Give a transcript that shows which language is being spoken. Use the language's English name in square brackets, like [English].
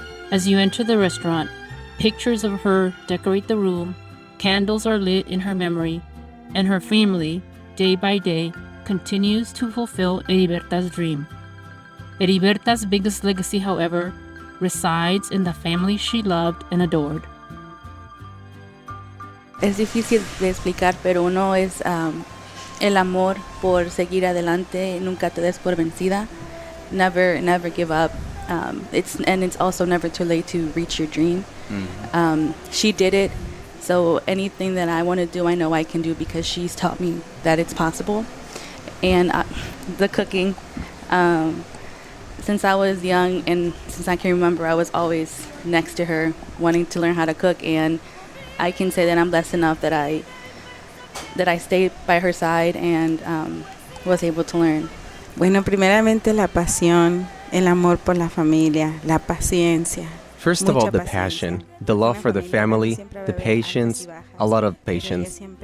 [English] As you enter the restaurant, pictures of her decorate the room, candles are lit in her memory, and her family, day by day, continues to fulfill Heriberta's dream. Heriberta's biggest legacy, however, resides in the family she loved and adored. [Spanish] Es difícil de explicar, pero uno es el amor por seguir adelante, nunca te des por vencida, [English] never give up. It's also never too late to reach your dream. She did it, so anything that I want to do, I know I can do because she's taught me that it's possible. And the cooking. Since I was young and since I can remember, I was always next to her wanting to learn how to cook, and I can say that I'm blessed enough that I stayed by her side and was able to learn. [Spanish] Bueno, primeramente la pasión, el amor por la familia, la paciencia. [English] First of all, the passion, the love for the family, the patience, a lot of patience.